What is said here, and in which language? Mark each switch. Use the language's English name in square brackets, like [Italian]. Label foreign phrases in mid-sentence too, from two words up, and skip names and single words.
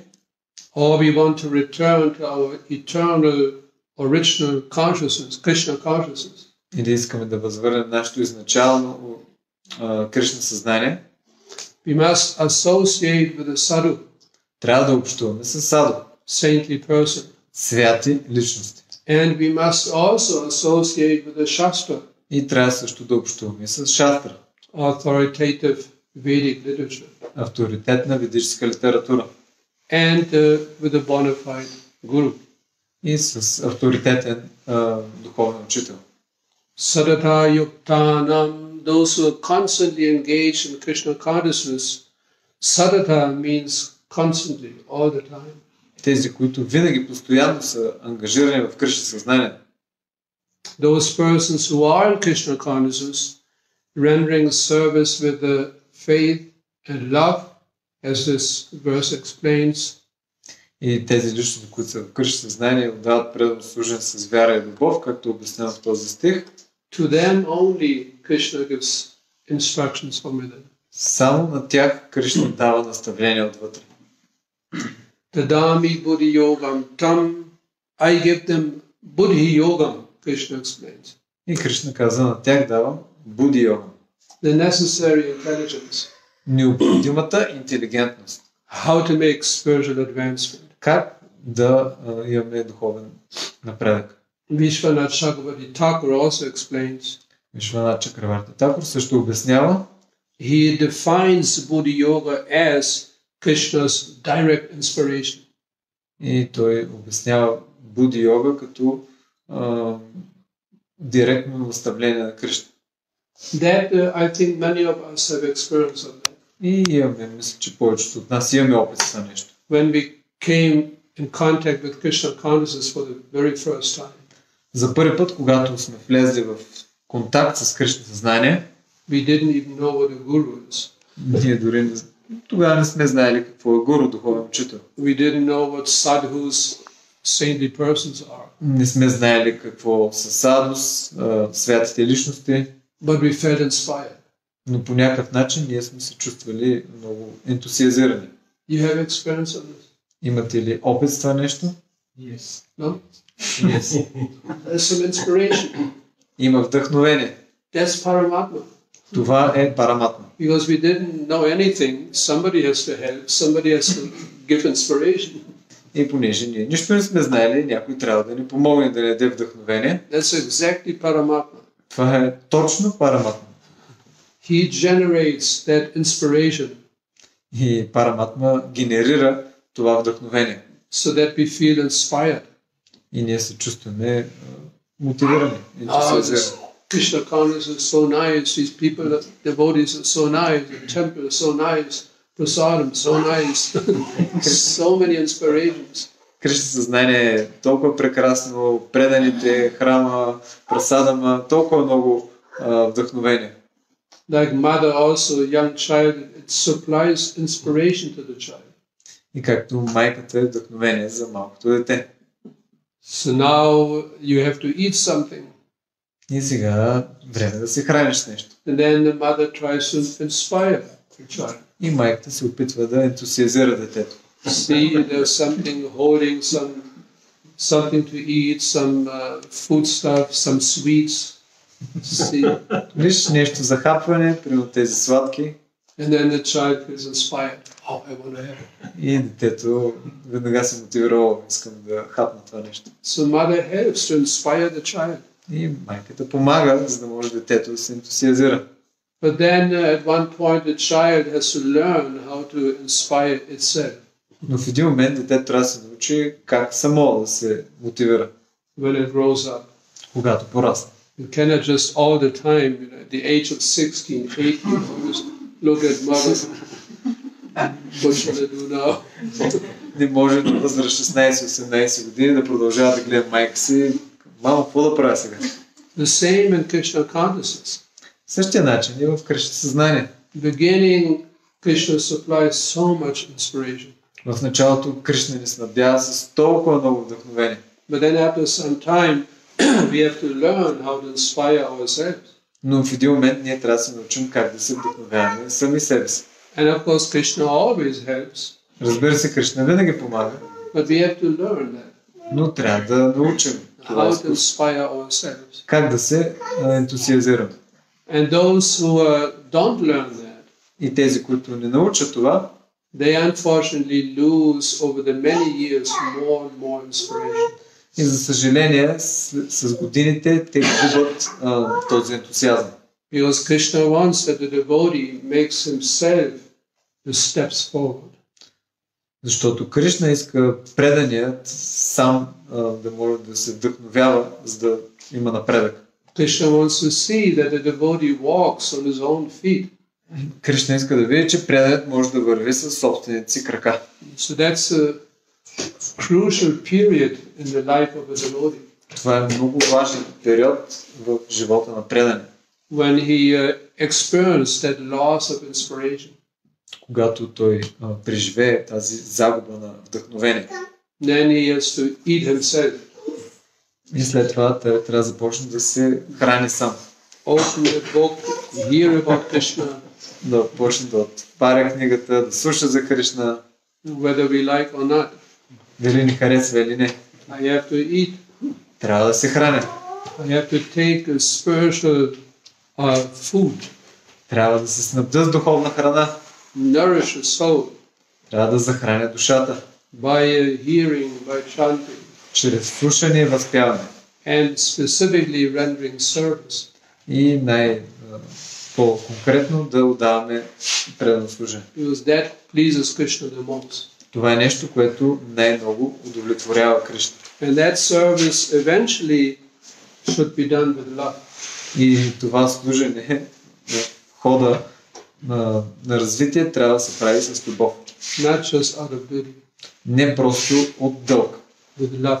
[English] or we want to return to our eternal original consciousness, Krishna consciousness, [Bulgarian] или искаме да възвърнем нашето изначално Кришна съзнание, [English] we must associate with the sadhu, [Bulgarian] трябва да общуваме с саду, [English] saintly person. [Bulgarian] святи личности. [English] And we must also associate with the Shastra, [Bulgarian] И трябва също да общуваме с шастра, [English] authoritative Vedic literature, [Bulgarian] авторитетна ведическа литература. [English] and with a bona fide guru. [Bulgarian] И с авторитетен духовен учител. [Sanskrit] सतत युक्तानाम्, [English] those who are constantly engaged in Krishna consciousness. Sadhata means constantly, all the time. [Bulgarian] Тези, които винаги постоянно са ангажирани в Кришна съзнание. [English] Those persons who are in Krishna consciousness, rendering service with the faith and love, as this verse explains. [Bulgarian] И тези личности, които са в Кришна съзнание, отдават предано служение с вяра и любов, както обяснявам в този стих. [English] To them only Krishna gives instructions from within. [Bulgarian] Само на тях Кришна дава наставления отвътре. [Sanskrit] ददामि बुद्धि योगं तं, [English] I give them [Sanskrit] बुद्धि योगं, [English] Krishna explains. [Bulgarian] И Кришна каза, на тях давам [Sanskrit] बुद्धि योग. [English] The necessary intelligence. [Bulgarian] Необходимата интелигентност. [English] How to make spiritual advancement. [Bulgarian] Как да имаме духовен напредък. [English] Vishwanath Chakravarti Thakur also explains. [Bulgarian] Вишванат Чакраварти Такур също обяснява. [English] He defines [Sanskrit] बुद्धि योग [English] as Krishna's direct inspiration. [Bulgarian] И той обяснява [Sanskrit] बुद्धि योग [Bulgarian] като директно наставление на Кришна. [English] That I think many of us have experience of that. [Bulgarian] И имаме, мисля, че повечето от нас имаме опит за нещо. [English] When we came in contact with Krishna consciousness for the very first time, [Bulgarian] За първи път, когато сме влезли в контакт с Кришна съзнание, [English] we didn't even know what a guru is. [Bulgarian] ние дори тогава не сме знаели какво е гуру, духовен учител. [English] We didn't know what sadhus, saintly persons are. [Bulgarian] Не сме знаели какво са садус, святите личности, [English] But we felt inspired. [Bulgarian] но по някакъв начин ние сме се чувствали много ентусиазирани. [English] You have experience of this? [Bulgarian] Имате ли опит с това нещо? [English] Yes. No? Yes. There's some inspiration. [Bulgarian] Има вдъхновение. [English] That's Paramatma. [Bulgarian] Това е параматма. [English] Because we didn't know anything, somebody has to help, somebody has to give inspiration. [Bulgarian] И понеже ние нищо не сме знаели, някой трябва да ни помогне, да ни даде вдъхновение. [English] That's exactly Paramatma. [Bulgarian] Това е точно параматма. [English] He generates that inspiration [Bulgarian] И параматма генерира това вдъхновение. [English] so that we feel inspired. [Bulgarian] И ние се чувстваме мотивирани, ентусиазирани. [English] Krishna consciousness is so nice, these people, devotees are so nice, the temple is so nice, prasadam so nice, so many inspirations. [Bulgarian] Кришна съзнание е толкова прекрасно, преданите, храма, прасадама, толкова много вдъхновение. [English] Like mother also, young child, it supplies inspiration to the child. [Bulgarian] И както майката е вдъхновение за малкото дете. [English] So now you have to eat something. [Bulgarian] И сега време да се храниш с нещо. [English] And then the mother tries to inspire the child. [Bulgarian] И майката се опитва да ентусиазира детето. [English] See, there's something holding something to eat, some food stuff, some sweets. See, [Bulgarian] Виж нещо за хапване, примерно тези сладки. [English] and then the child feels inspired. Oh, I want to have it. [Bulgarian] И детето веднага се мотивира, искам да хапна това нещо. [English] So mother helps to inspire the child. [Bulgarian] И майката помага, за да може детето да се ентусиазира. [English] But then at one point the child has to learn how to inspire itself. [Bulgarian] Но в един момент детето трябва да се научи как само да се мотивира, [English] When it grows up. [Bulgarian] когато порасне. [English] You cannot just all the time, at the age of 16, 18, just look at mother. What should I do now? [Bulgarian] Не може на възраст 16-18 години да продължава да гледа майка си. Мамо, какво да правя сега? [English] The same in Krishna consciousness. [Bulgarian] Същия начин и в Кришна съзнание. [English] Beginning, Krishna supplies so much inspiration. [Bulgarian] В началото Кришна ни снабдява с толкова много вдъхновение. [English] But then after some time, we have to learn how to inspire ourselves. [Bulgarian] Но в един момент ние трябва да се научим как да се вдъхновяваме сами себе си. [English] And of course, Krishna always helps, [Bulgarian] Разбира се, Кришна винаги помага, [English] but we have to learn that, [Bulgarian] но трябва да научим това [English] how to [Bulgarian] изкуство. [English] inspire ourselves. [Bulgarian] Как да се ентусиазираме. [English] And those who don't learn that, [Bulgarian] И тези, които не научат това, [English] they unfortunately lose over the many years more and more inspiration. [Bulgarian] и за съжаление с годините те губят този ентусиазъм. [English] Because Krishna wants that the devotee makes himself the steps forward. [Bulgarian] Защото Кришна иска преданият сам да може да се вдъхновява, за да има напредък. [English] Krishna wants to see that the devotee walks on his own feet. [Bulgarian] Кришна иска да види, че преданият може да върви със собствените си крака. [English] So that's a crucial period in the life of a devotee. [Bulgarian] Това е много важен период в живота на предания. [English] When he experienced that loss of inspiration. [Bulgarian] Когато той преживее тази загуба на вдъхновение. [English] Then he has to eat himself. [Bulgarian] И след това той трябва да започне да се храни сам. [English] Open the book, hear about Krishna. [Bulgarian] Да почне да отваря книгата, да слуша за Кришна. [English] Whether we like or not. [Bulgarian] Дали ни харесва или не. [English] I have to eat. [Bulgarian] Трябва да се храня. [English] I have to take a spiritual food. [Bulgarian] Трябва да се снабдя с духовна храна. [English] Nourish the soul. [Bulgarian] Трябва да захраня душата. [English] By hearing, by chanting. [Bulgarian] Чрез слушане и възпяване. [English] And specifically rendering service. [Bulgarian] И по-конкретно да отдаваме предано служение. [English] Because that pleases Krishna the most. [Bulgarian] Това е нещо, което най-много удовлетворява Кришна. [English] And that service eventually should be done with love. [Bulgarian] И това служение, хода на развитие трябва да се прави с любов. [English] Not just out of duty. [Bulgarian] Не просто от дълг, [English] with love.